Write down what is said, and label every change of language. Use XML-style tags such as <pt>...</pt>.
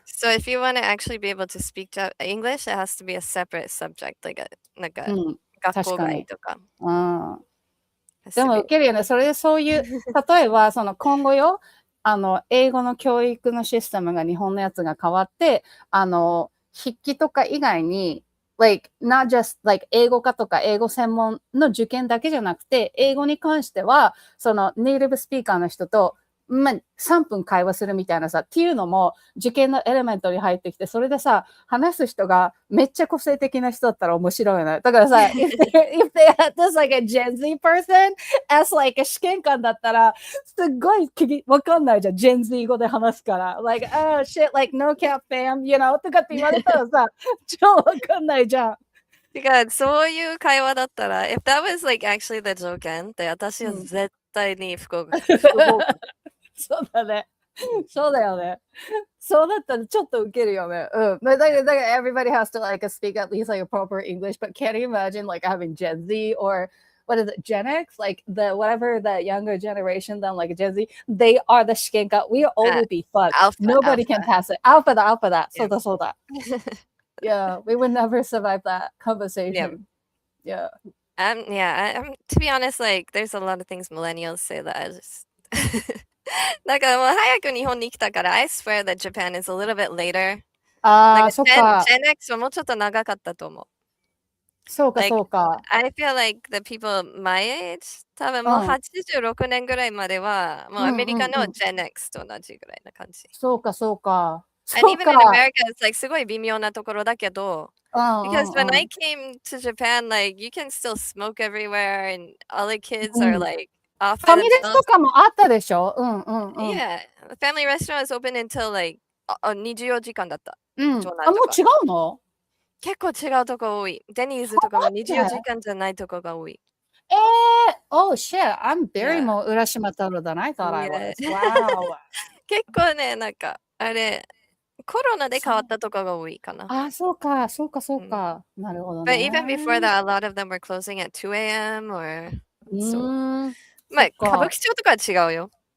<en>So if you want to actually be able to speak English, it has to be a separate subject, like</en> <ja>なんか学校外とか。でも受けるよね。それでそういう、例えばその今後よ、英語の教育のシステムが日本のやつが変わって、筆記とか以外に、</ja> <en>like not just like</en> <ja>英語科とか英語専門の受験だけじゃなくて、英語に関しては、そのネイティブスピーカーの人と、まあ、3分会話するみたいなさ、っていうのも受験のエレメントに入ってきて、それでさ、話す人がめっちゃ個性的な人だったら面白いよね。だからさ、</ja> <en>if they had this like a Gen Z person as like a 試験官だったら、</en> <ja>すっごいわかんないじゃん。 Gen Z 語で話すから。</ja> <en>like, oh shit, like no cap fam, you know?</en> <ja>とかって言われたらさ、超わかんないじゃん。てか、そういう会話だったら、</ja> <en>if that was like actually the</en> <ja>条件って私は絶対に不合格。そうだね。そうだよね。そうだったらちょっとウケるよね。うん。だから</ja> <en>everybody has to like speak at least like a proper English, but can you imagine like having Gen Z or what is it, Gen X? Like the whatever the younger generation than like Gen Z, they are the 試験官. We all will be fucked. Nobody can pass it. Alpha だ。</en> <ja>そうだそうだ。</ja> <en>Yeah, we would never survive that conversation. Yeah. To be honest, like there's a lot of things millennials say that I just</en> <ja>だからもう早く日本に来たから</ja> <en>I swear that Japan is a little bit later.</en> <ja>ああ、そっか。 Gen X はもうちょっと長かったと思う。そうか、そうか。</ja> <en>I feel like the people my age</en> <ja>多分もう86年ぐらいまではもうアメリカの Gen X と同じぐらいな感じ。そうか、そうか。</ja> <en>And even in America, it's like</en> <ja>すごい微妙なところだけど、</ja> <en>because when I came to Japan, like you can still smoke everywhere and all the kids are like off by</en> <ja>ファミレスとかもあったでしょ。</ja> <en>Yeah, family restaurant is open until like</en> <ja>24時間だった。あ、もう違うの？結構違うとこ多い。デニーズとかも24時間じゃないとこが多い。</ja> <en>Oh shit, I'm very more 浦島太郎 than I thought I was. Wow.</en> <ja>結構ね、なんかあれコロナで変わったとこが多いかな。あ、そうか。なるほどね。</ja> <en>But even before that, a lot of them were closing at 2 a.m. or so.</en> <ja>まあ、歌舞伎町とかは違うよ。</ja>